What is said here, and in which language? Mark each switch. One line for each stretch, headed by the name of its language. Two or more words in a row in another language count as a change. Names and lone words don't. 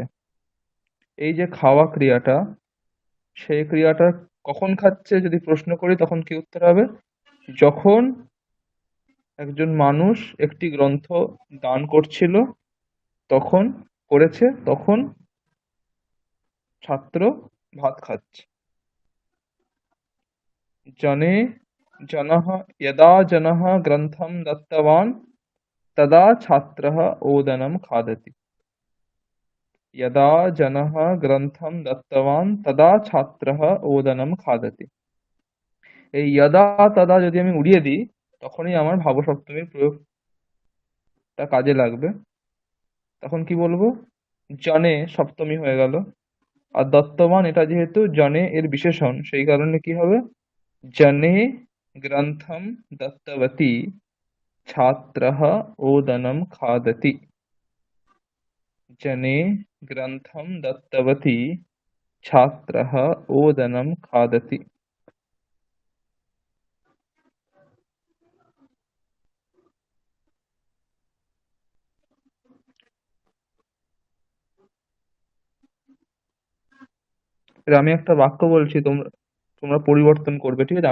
Bangla: এই যে খাওয়া ক্রিয়াটা, সেই ক্রিয়াটা কখন খাচ্ছে যদি প্রশ্ন করি তখন কি উত্তর হবে? যখন একজন মানুষ একটি গ্রন্থ দান করছিল, তখন তখন ছাত্র ভাত খাচ্ছে।
Sanskrit: জনে জনঃ यदा जनः ग्रन्थं दत्तवान् तदा छात्रः ओदनं खादति। यदा जनः ग्रन्थं दत्तवान् तदा छात्रः ओदनं खादति।
Bangla: এই
Sanskrit: यदा तदा
Bangla: যদি আমি উড়িয়ে দিই, তখনই আমার ভাব সপ্তমীর প্রয়োগটা কাজে লাগবে। তখন কি বলবো? জনে সপ্তমী হয়ে গেল। আর দত্তবান, এটা যেহেতু জনে এর বিশেষণ, সেই কারণে কি হবে?
Sanskrit: জনে গ্রন্থম দত্তবতী ছাত্রः ओदनं खादति। जने ग्रन्थं दत्तवती छात्रः ओदनं खादति।
Bangla: এবার আমি একটা বাক্য বলছি, তোমরা তোমরা পরিবর্তন করবে, ঠিক আছে?